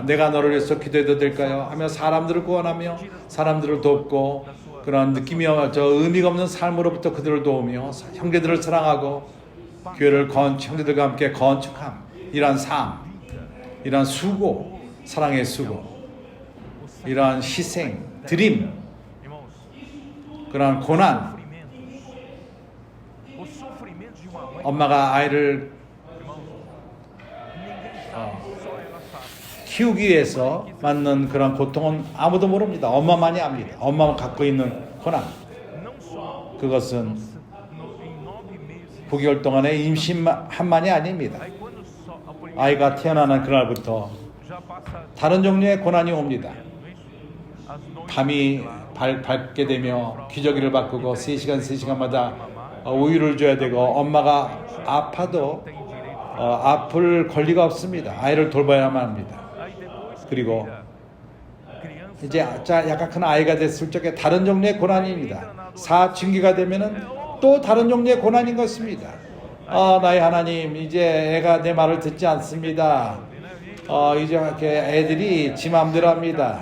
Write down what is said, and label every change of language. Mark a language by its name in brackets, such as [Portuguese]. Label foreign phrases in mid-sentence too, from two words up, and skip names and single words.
[Korean] 내가 너를 위해서 기도해도 될까요? 하며 사람들을 구원하며 사람들을 돕고 그런 느낌이 의미가 없는 삶으로부터 그들을 도우며 형제들을 사랑하고 교회를 형제들과 함께 건축함, 이러한 삶, 이러한 수고, 사랑의 수고, 이러한 희생, 드림, [Portuguese] Irmãos, [Korean] 그러한 고난, [Portuguese] os sofrimentos de uma mãe, [Korean] 엄마가 아이를 [Portuguese] irmãos, ninguém sabe, só ela sabe. [Korean] 키우기 위해서 맞는 그런 고통은 아무도 모릅니다. 엄마만이 압니다. 엄마만 갖고 있는 고난. [Portuguese] Não só [Korean] 그것은 [Portuguese] em 9 meses. [Korean] 9개월 동안의 임신만이 아닙니다. [Portuguese] Aí quando só a primeira [Korean] 아이가 태어나는 그날부터 [Portuguese] já passa [Korean] 다른 종류의 고난이 옵니다. [Portuguese] as noites [Korean] 밤이 밝게 되며 기저귀를 바꾸고 3시간 3시간마다 우유를 줘야 되고 엄마가 아파도 [Portuguese] tem direito. [Korean] 아플 권리가 없습니다. 아이를 돌봐야만 합니다. [Portuguese] Aí depois que [Korean] 그리고 [Portuguese] criança [Korean] 이제 약간 큰 아이가 됐을 적에 다른 종류의 고난입니다. 사춘기가 되면은 또 다른 종류의 고난인 것입니다. 나의 하나님, 이제 애가 내 말을 듣지 않습니다. 이제 이렇게 애들이 지 마음대로 합니다.